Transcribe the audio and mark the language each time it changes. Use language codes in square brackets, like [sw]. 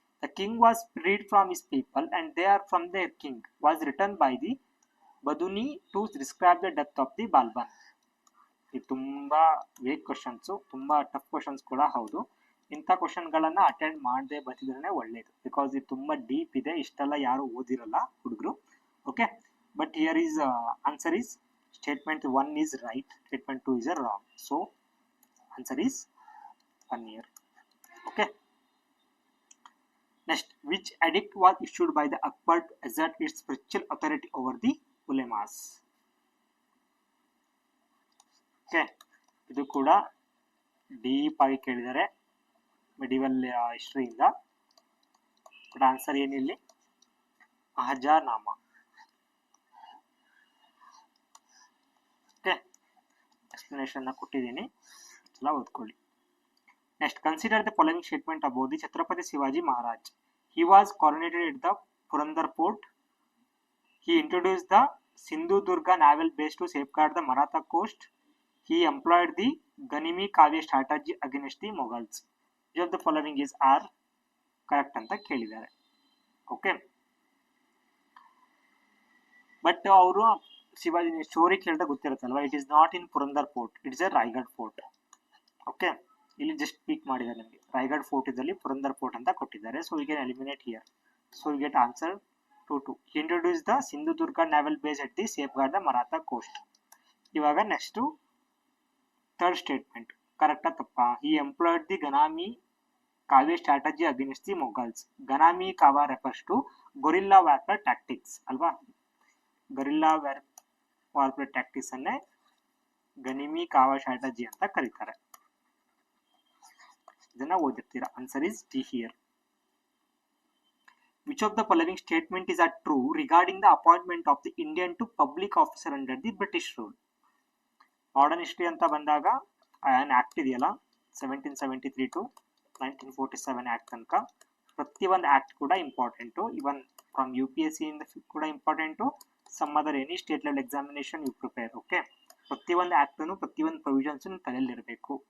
[en] The king was freed from his people and they are from their king. Was written by the Baduni to describe the death of the Balban. [kn] ಇದು ತುಂಬಾ vague questions, ತುಂಬಾ tough questions ಕೂಡ ಹೌದು. ಇಂಥ ಕ್ವಶನ್ಗಳನ್ನ attend ಮಾಡದೆ ಬರ್ತಿದ್ರೆ ಒಳ್ಳೇದು, because ಇದು ತುಂಬಾ ಡೀಪ್ ಇದೆ, ಇಷ್ಟೆಲ್ಲ ಯಾರು ಓದಿರಲ್ಲ ಹುಡುಗರು. [en] Okay, but here is answer is statement 1 is right, statement 2 is a wrong, so answer is 1 year. Okay, next, which edict was issued by the Akbar to assert its spiritual authority over the ulemas? [kn] Okay, ಇದು ಕೂಡ deep ಆಗಿ ಕೇಳಿದ್ದಾರೆ medieval ಹಿಸ್ಟ್ರಿಯಿಂದ. But answer ಏನಿಲ್ಲಿ ಅಹಜಾನಾಮ. Okay, explanation ಕೊಟ್ಟಿದ್ದೀನಿ, ಎಲ್ಲ ಓದ್ಕೊಳ್ಳಿ. [en] Next, consider the following statement about the Chhatrapati Shivaji Maharaj. He was coronated at the Purandar Port. He introduced the Sindhu-Durga naval base to safeguard the Maratha coast. He employed the Ganimi Kavya strategy against the Mughals. Which of the following is are correct [kn] ಅಂತ ಕೇಳಿದ್ದಾರೆ. [en] okay, but [kn] ಅವರು Shivaji story ಕೇಳಿದಾಗ ಗೊತ್ತಿರುತ್ತಲ್ವಾ, [en] It is not in Purandar fort, it is a Raigad fort. [kn] Okay, ಇಲ್ಲಿ just peak ಮಾಡಿದ್ದಾರೆ ನಮಗೆ, Raigad fort ಇದ್ದಲ್ಲಿ Purandar fort ಅಂತ ಕೊಟ್ಟಿದ್ದಾರೆ. [en] So we can eliminate here. So we get answer 2. Introduce the Sindhudurg naval base at the safeguard the Maratha coast. [kn] ಇವಾಗ next third statement ಕರೆಕ್ಟಾ ತಪ್ಪಾ? [en] ಈ employed the Ganimi Kava strategy against the Mughals. Ganimi Kava refers to guerrilla warfare tactics ಅಲ್ವಾ? [kn] Gorilla warfare tactics ಅನ್ನೇ ಗನಿಮಿ ಕಾವಾ strategy ಅಂತ ಕರೀತಾರೆ. ಇದನ್ನ ಓದಿರ್ತೀರಾ. [en] Answer is D here. Which of the following statement is true regarding the appointment of the Indian to public officer under the British rule? [kn] Modern history ಅಂತ ಬಂದಾಗ on act ಇದೆಯಲ್ಲ 1773 to 1947 act ತನಕ ಪ್ರತಿಯೊಂದು act ಕೂಡ important. [en] Even from UPSC ಇಂದ ಕೂಡ important. Some other any state level examination you prepare. [kn] Okay, ಪ್ರತಿಯೊಂದು ಆಕ್ಟನ್ನು ಪ್ರತಿಯೊಂದು ಪ್ರೊವಿಷನ್ಸ್ ತಲೆಯಲ್ಲಿರಬೇಕು.